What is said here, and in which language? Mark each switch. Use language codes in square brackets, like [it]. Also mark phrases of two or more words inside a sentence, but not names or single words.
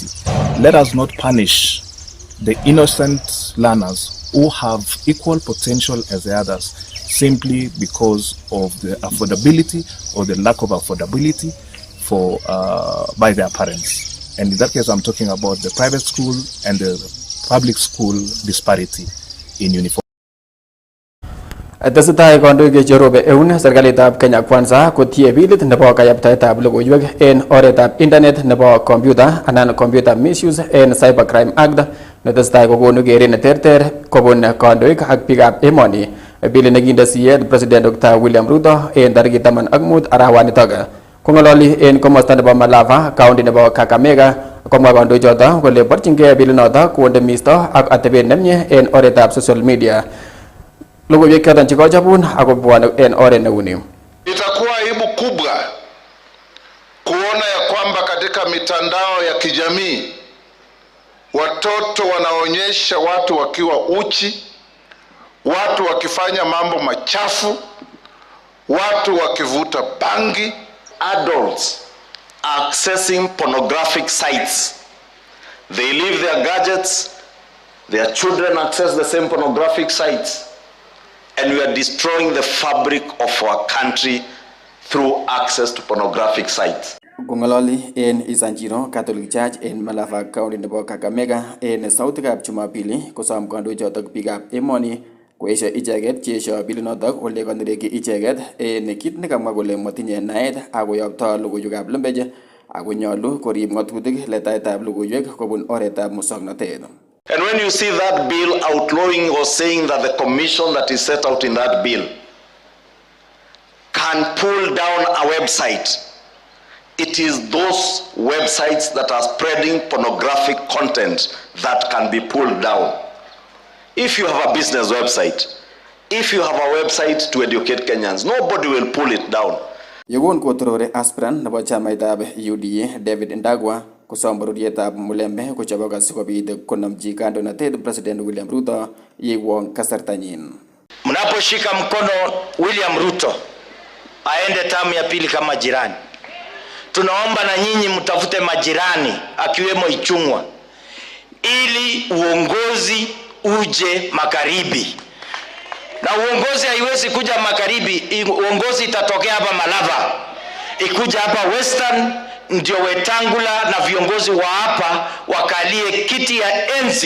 [en] Let us not punish the innocent learners who have equal potential as the others simply because of the affordability or the lack of affordability by their parents. And in that case, I'm talking about the private school and the public school disparity in uniform. [kln] Tesetai kondoik cherobe eun serikalitab Kenya Kwanza kotie bilit nebo kayaptaetab logoiwek en oretab internet nebo computer anan Computer Misuse and Cybercrime Act netesetai kokonu keret neterter kobun kondoik ak biikab emoni. Bilit nekinde siyet President Dr. William Ruto en tarikit 15 arawanitok. Kong'ololi en komosta nebo Malava, county nebo Kakamega, komwa kondoichoto kole borchingei bilinoto konde misto ak atebet nemie en oretab [en] social media. [kln] Logoiwek choton chekochabun akobwane en oret neuni. [sw] Itakuwa aibu kubwa kuona ya kwamba katika mitandao ya kijamii watoto wanaonyesha watu wakiwa uchi, watu wakifanya mambo machafu, watu wakivuta bangi. [en] Adults accessing pornographic sites. They leave their gadgets, their children access the same pornographic sites, and we are destroying the fabric of our country through access to pornographic sites. [kln] Kong'ololi en Isanjiro Catholic Church en Malava County nebo Kakamega en sautikab Jumapili kosom kandoichotok biikab emoni koesio icheket cheesio bilinotok ole kanereki icheket en kit nekamwa kole motinye naet akoyokto logoiwekab lembech akonyolu korib ng'atutik letaetab logoiwek kobun oretab musoknotet. [en] And when you see that bill outlawing or saying that the commission that is set out in that bill can pull down a website, it is those websites that are spreading pornographic content that can be pulled down. If you have a business website, if you have a website to educate Kenyans, nobody will pull it down. [kln] Yegon kotorore aspirant nebo chamaitab UDA David Ndagwa kosom bororietab Mulembe kochobok asikobit konamchi kandoinatet President William Ruto yeiwong kasartanyin. [sw] Mnaposhika mkono William Ruto aende tamu ya pili kama jirani, tunaomba na nyinyi mtafute majirani akiwemo Ichung'wa ili uongozi uje magharibi. Na uongozi haiwezi kuja magharibi, uongozi itatokea hapa Malava, ikuja hapa Western, ndio Wetangula na viongozi wa hapa wakalie kiti ya enzi.